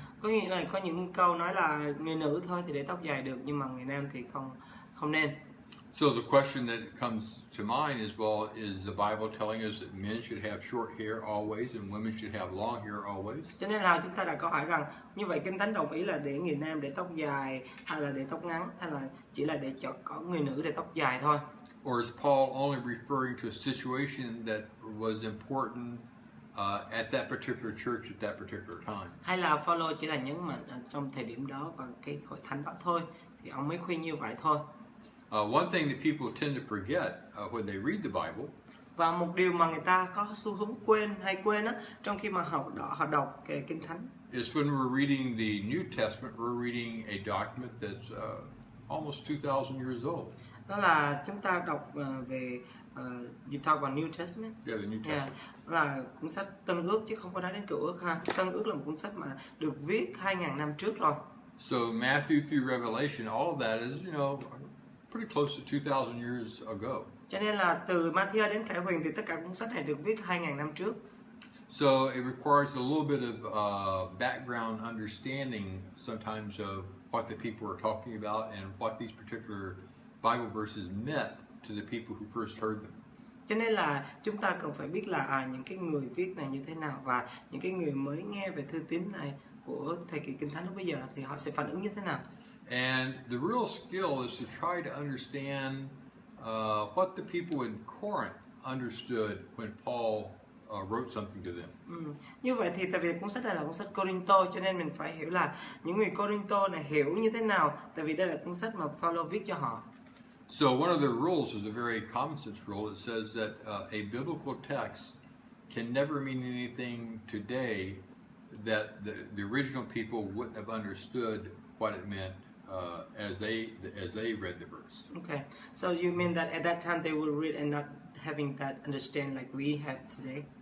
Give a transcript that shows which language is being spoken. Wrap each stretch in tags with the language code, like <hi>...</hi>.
<vi>Có nghĩa là có những câu nói là người nữ thôi thì để tóc dài được, nhưng mà người nam thì không nên.</vi> <en>So the question that comes to mind is, well, is the Bible telling us that men should have short hair always and women should have long hair always?</en> <vi>Cho nên là chúng ta đặt câu hỏi rằng như vậy Kinh Thánh đồng ý là để người nam để tóc dài hay là để tóc ngắn, hay là chỉ là để cho có người nữ để tóc dài thôi?</vi> <en>Or is Paul only referring to a situation that was important at that particular church at that particular time?</en> <vi>Hay là Phaolô chỉ là nhấn mạnh trong thời điểm đó và cái hội thánh đó thôi, thì ông mới khuyên như vậy thôi.</vi> <en>One thing that people tend to forget when they read the Bible</en> <vi>Và một điều mà người ta có xu hướng quên á trong khi mà họ đọc cái Kinh Thánh</vi> <en>is when we're reading the New Testament, we're reading a document that's almost 2,000 years old.</en> <vi>đó là chúng ta đọc về</vi> <en>you talk about New Testament. Yeah, the New Testament.</en> <vi>Là cuốn sách Tân Ước chứ không có nói đến Cựu Ước ha. Tân Ước là một cuốn sách mà được viết 2.000 năm trước rồi.</vi> <en>So Matthew through Revelation, all of that is, pretty close to 2,000 years ago.</en> <vi>Cho nên là từ Matthew đến Khải Huyền thì tất cả cuốn sách này được viết 2.000 năm trước.</vi> <en>So it requires a little bit of background understanding sometimes of what the people are talking about and what these particular Bible verses meant to the people who first heard them.</en> <vi>Cho nên là chúng ta cần phải biết là những cái người viết này như thế nào, và những cái người mới nghe về thư tín này của thời kỳ Kinh Thánh lúc bây giờ thì họ sẽ phản ứng như thế nào.</vi> <en>And the real skill is to try to understand what the people in Corinth understood when Paul wrote something to them.</en> <vi>Như vậy thì tại vì cuốn sách này là cuốn sách Corinto, cho nên mình phải hiểu là những người Corinto này hiểu như thế nào, tại vì đây là cuốn sách mà Phaolô viết cho họ.</vi> <en>So one of the rules is a very common sense rule. It says that a biblical text can never mean anything today that the original people wouldn't have understood what it meant as they read the verse. Okay, so you mean that at that time they would read and not having that understand like we have today?</en>